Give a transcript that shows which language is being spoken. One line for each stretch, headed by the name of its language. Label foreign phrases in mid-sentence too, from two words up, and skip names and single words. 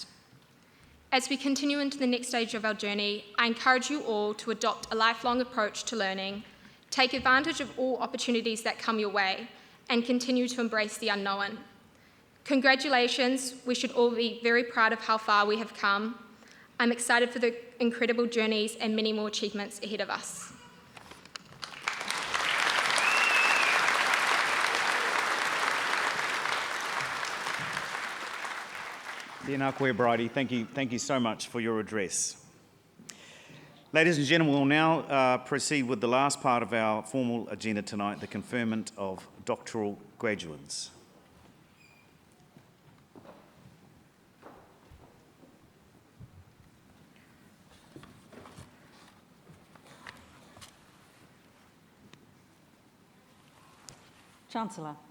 English: As we continue into the next stage of our journey, I encourage you all to adopt a lifelong approach to learning, take advantage of all opportunities that come your way, and continue to embrace the unknown. Congratulations, we should all be very proud of how far we have come. I'm excited for the incredible journeys and many more achievements ahead of us.
Māori: Tēnā koe, Bridie.
English: Thank you so much for your address. Ladies and gentlemen, we'll now proceed with the last part of our formal agenda tonight, the conferment of doctoral graduates. Chancellor.